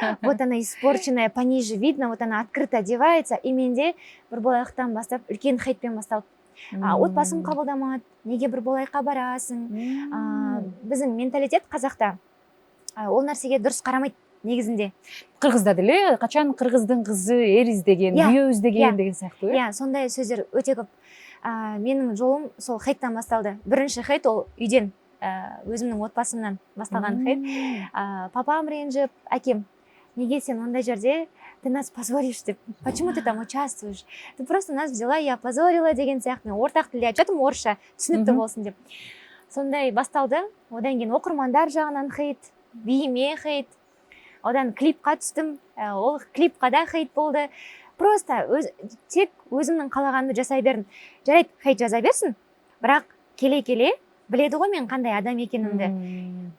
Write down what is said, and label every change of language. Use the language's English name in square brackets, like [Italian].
[Russian] Вот она испорченная, пониже видно, вот она открыто одевается. [Kazakh] И менде бір болайықтан бастап, үлкен хейтпен басталды. Отбасым қабылдамады, неге бір болайыққа барасың. Біздің менталитет қазақта ол нәрсеге дұрыс қарамайды негізінде. [Kyrgyz] Қырғызда деле качан кыргыздын кызы эр издеген, күйөө издеген деген сыяктуу. [Kazakh] Иә, сондай сөздер өте көп. Менің жолым сол хейттан басталды. Бірінші хейт ол үйден. өзімнің отбасымнан басталған хейт. Папам ренжіп, әкем, неге сен ондай жерде [Russian] ты нас позоришь [Kazakh] деп, [Russian] почему ты там участвуешь? Ты просто нас взяла, я опозорила [Kazakh] деген сияқты. Мен ортақ тілде айтып жатырмын, орысша түсінікті болсын деп. Сондай басталды. Одан кейін оқырмандар жағынан хейт, биіме хейт. Одан клипқа түстім, ол клипқа да хейт болды. Просто тек өзімнің қалағанымды жасай бердім. Жарайды, хейт жаза берсін, бірақ келе-келе біледі ғой мен қандай адам екенімді.